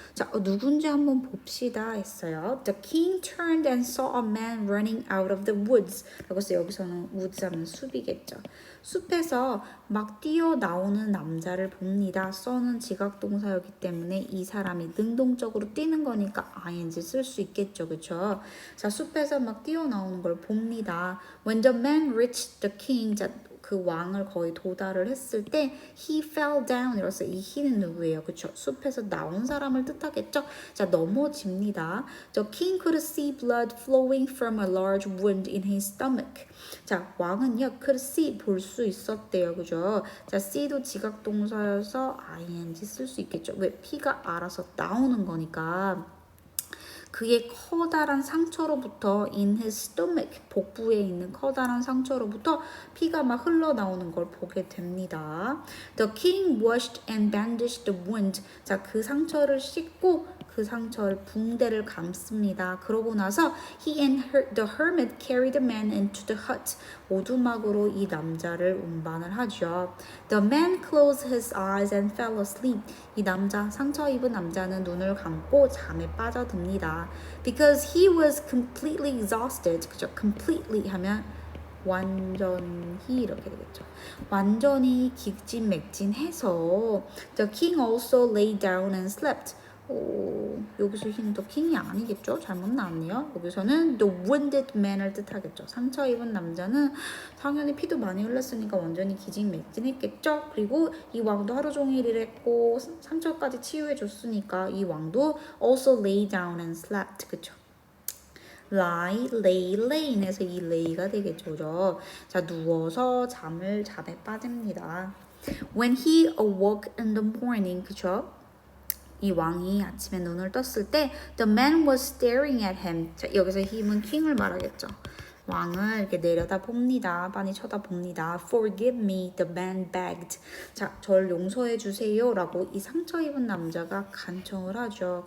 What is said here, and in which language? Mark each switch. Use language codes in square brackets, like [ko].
[ko] 자, 누군지 한번 봅시다 했어요. [en] The king turned and saw a man running out of the woods. [ko] 그래서 여기서는 woods 하면 숲이겠죠. 숲에서 막 뛰어나오는 남자를 봅니다. 써는 지각동사였기 때문에 이 사람이 능동적으로 뛰는 거니까 ing 쓸 수 있겠죠. 그렇죠? 자, 숲에서 막 뛰어나오는 걸 봅니다. [en] When the man reached the king, [ko] 자, 그 왕을 거의 도달을 했을 때 [en] he fell down [ko] 이로써 이 he는 누구예요? 그쵸? 숲에서 나온 사람을 뜻하겠죠? 자, 넘어집니다. [en] The king could see blood flowing from a large wound in his stomach. [ko] 자, 왕은요 [en] could see [ko] 볼 수 있었대요. 그죠? 자, see도 지각동사여서 ing 쓸 수 있겠죠? 왜? 피가 알아서 나오는 거니까. 그의 커다란 상처로부터 [en] in his stomach [ko] 복부에 있는 커다란 상처로부터 피가 막 흘러나오는 걸 보게 됩니다. [en] The king washed and bandaged the wound. [ko] 자, 그 상처를 씻고 그 상처를 붕대를 감습니다. 그러고 나서 [en] he and the hermit carried the man into the hut. [ko] 오두막으로 이 남자를 운반을 하죠. [en] The man closed his eyes and fell asleep. [ko] 이 남자, 상처 입은 남자는 눈을 감고 잠에 빠져듭니다. [en] Because he was completely exhausted. [ko] 그죠? completely 하면 완전히 이렇게 되겠죠. 완전히 기진맥진해서 [en] The king also lay down and slept. [ko] 여기서 힘 더 킹이 아니겠죠? 잘못 나왔네요. 여기서는 [en] the wounded man을 [ko] 뜻하겠죠. 상처 입은 남자는 당연히 피도 많이 흘렸으니까 완전히 기진맥진했겠죠. 그리고 이 왕도 하루 종일 일했고 상처까지 치유해 줬으니까 이 왕도 [en] also lay down and slept. [ko] 그쵸? lie, lay에서 이 lay가 되겠죠. 그죠? 자, 누워서 잠에 빠집니다. [en] When he awoke in the morning, [ko] 그쵸? 이 왕이 아침에 눈을 떴을 때 [en] the man was staring at him. [ko] 자, 여기서 힘은 킹을 말하겠죠. 왕을 이렇게 내려다 봅니다. 빤히 쳐다봅니다. [en] Forgive me, the man begged. [ko] 자, 절 용서해 주세요 라고 이 상처 입은 남자가 간청을 하죠.